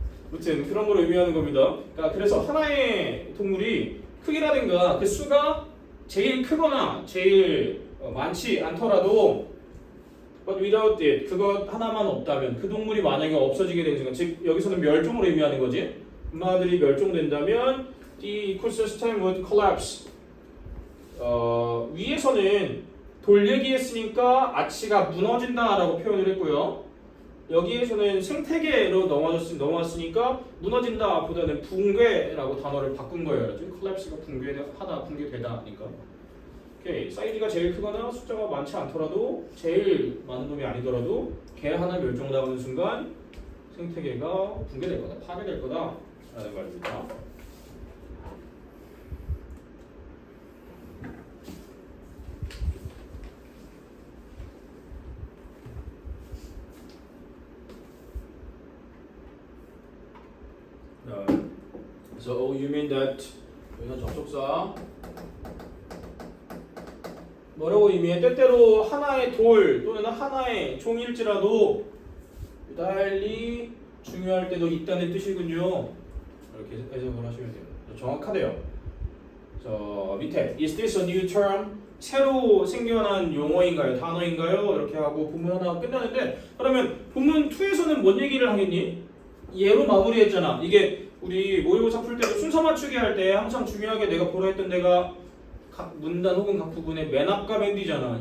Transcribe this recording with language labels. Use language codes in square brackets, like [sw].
[ko] 아무튼 그런 걸 의미하는 겁니다. 그러니까 그래서 하나의 동물이 크기라든가 그 수가 제일 크거나 제일 많지 않더라도 [en] but without it [ko] 그것 하나만 없다면 그 동물이 만약에 없어지게 되는 순간 즉 여기서는 멸종을 의미하는 거지. 엄마들이 멸종된다면 [en] the ecosystem would collapse. [ko] 위에서는 돌 얘기했으니까 아치가 무너진다라고 표현을 했고요. 여기에서는 생태계로 넘어왔으니까 무너진다 보다는 붕괴라고 단어를 바꾼 거예요. collapse가 붕괴하다, 붕괴되다니까. 오케이, 사이즈가 제일 크거나 숫자가 많지 않더라도 제일 많은 놈이 아니더라도 개 하나 멸종당하는 순간 생태계가 붕괴될 거다, 파괴될 거다라는 말입니다. [en] So you mean that [ko] 여기는 접속사 뭐라고 의미해? 때때로 하나의 돌 또는 하나의 종일지라도 유달리 중요할 때도 있다는 뜻이군요. 이렇게 해석을 하시면 돼요. 정확하대요. 저 밑에 [en] Is this a new term? [ko] 새로 생겨난 용어인가요? 단어인가요? 이렇게 하고 본문 하나 끝나는데 그러면 본문 2에서는 뭔 얘기를 하겠니? 얘로 마무리했잖아. 이게 우리 모의고사 풀 때도 순서 맞추기 할 때 항상 중요하게 내가 보라 했던 데가 각 문단 혹은 각 부분의 맨 앞과 맨 뒤잖아.